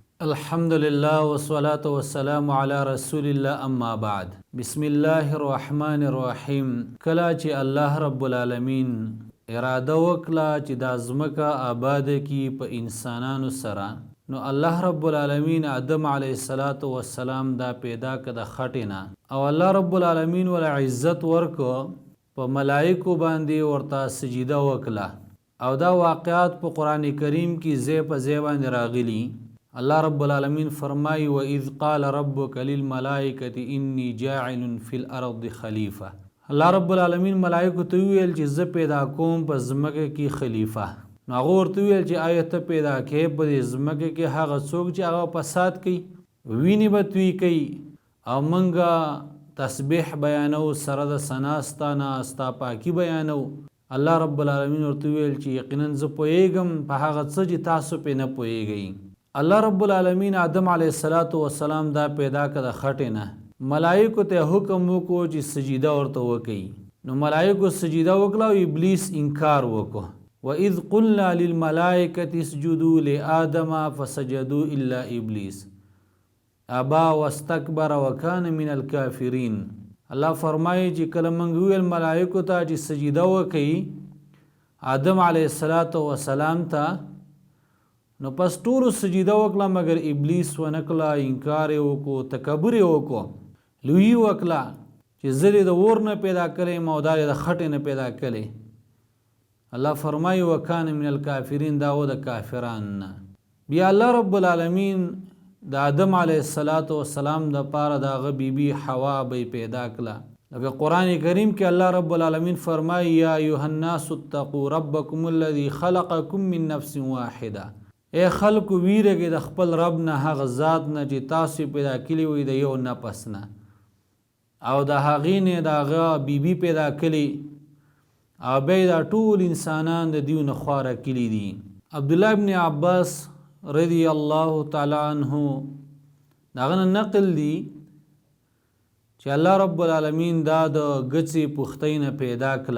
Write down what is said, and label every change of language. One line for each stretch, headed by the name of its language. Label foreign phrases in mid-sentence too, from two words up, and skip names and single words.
Arabic: الحمد لله والصلاة والسلام على رسول الله اما بعد بسم الله الرحمن الرحیم.
Pashto: کله چې الله رب العالمین اراده وکړه چې د ځمکه آباد کی په انسانانو سره، نو الله رب العالمین آدم
Arabic: علیه السلام
Pashto: دا پیدا کړ د خټې نه، او الله رب العالمین ول عزت ورکو په ملائکو باندې ورته سجده وکړه، او دا واقعات په قران کریم کې ځای په ځای باندې راغلي. الله رب العالمین فرمایي
Arabic: وَإِذْ قَالَ رَبُّكَ لِلْمَلَائِكَةِ إِنِّي جَاعِلٌ فِي الْأَرْضِ خَلِيفَةً.
Pashto: الله رب العالمین ملائکو ته ویل چې زه پیدا کوم په ځمکه کې خلیفہ. نو هغه ورته ویل چې آیا ته پیدا کې په ځمکه کې هغه څوک چې هغه فساد کوي، ویني به توی کوي، او منګه تسبیح بیانو سره د ثناستانه ستا پاکي بیانو. الله رب العالمین ورته ویل چې یقینا زه پوهیږم په هغه څه چې تاسو پې نه پوهیږئ. الله رب العالمین آدم
Arabic: علیه السلام
Pashto: دا پیدا کړ د خټې نه. ملائکو ته حکم وکړو چې سجده ورته وکړي، نو ملائکو سجده وکړه او ابلیس انکار وکړو.
Arabic: وَإِذْ قُلْنَا لِلْمَلَائِكَةِ اسْجُدُوا لِآدَمَ فَسَجَدُوا إِلَّا إِبْلِيسَ أَبَى وَاسْتَكْبَرَ وَكَانَ مِنَ الْكَافِرِينَ.
Pashto: الله فرمایي چې کله موږ ویل ملائکو ته چې سجده وکړي آدم
Arabic: علیه السلام
Pashto: ته، نو پس ټولو سجده وکړه مگر ابلیس ونه کړه، انکار یې وکړو، تکبر یې وکړو، لویي وکړه چې زه دې د اور نه پیدا کړی یم او دا د خټې نه پیدا کړی. الله فرمایي
Arabic: وکان من الکافرین،
Pashto: دا و د کافرانو نه. بیا الله رب العالمین د آدم
Arabic: علیه السلام
Pashto: د پاره د هغه بیبي حوا به پیدا کړه. لکه قرآن کریم کې الله رب العالمین فرمایي
Arabic: یا ایها الناس اتقوا ربکم الذي خلقکم من نفس واحده.
Pashto: اے خلکو ویرګې د خپل رب نه، هغه ذات نه چې تاسو پیدا کړي وي د یو نفس نه، او د هغې نه د هغه بیبي پیدا کړي، او بیا دا ټول انسانان د دیو نه خواره کړي دي. عبدالله ابن عباس
Arabic: رضی الله تعالی عنه
Pashto: دغه نه نقل دی چې الله رب العالمین دا د ګچې پختۍ نه پیدا کړه.